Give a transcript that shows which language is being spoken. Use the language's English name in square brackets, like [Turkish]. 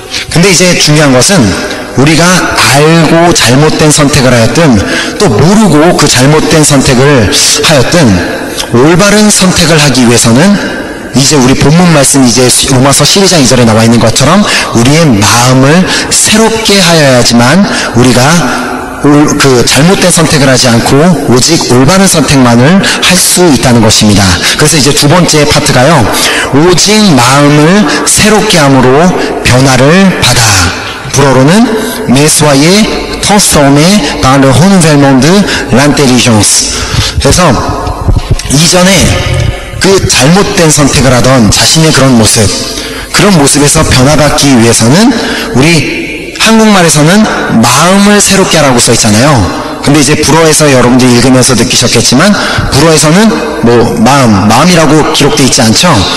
[Korean] 근데 이제 중요한 것은 우리가 알고 잘못된 선택을 하였든 또 모르고 그 잘못된 선택을 하였든 올바른 선택을 하기 위해서는 이제 우리 본문 말씀 이제 로마서 12장 2절에 나와 있는 것처럼 우리의 마음을 새롭게 하여야지만 우리가 그 잘못된 선택을 하지 않고 오직 올바른 선택만을 할 수 있다는 것입니다. 그래서 이제 두 번째 파트가요. 오직 마음을 새롭게 함으로 변화를 받아. 불어로는 [French] Mais soyez transformés par le renouvellement de l'intelligence. [Korean] 그래서 이전에 그 잘못된 선택을 하던 자신의 그런 모습에서 변화받기 위해서는 우리 한국말에서는 마음을 새롭게 하라고 써 있잖아요. 근데 이제 불어에서 여러분들이 읽으면서 느끼셨겠지만 불어에서는 마음이라고 기록되어 있지 않죠.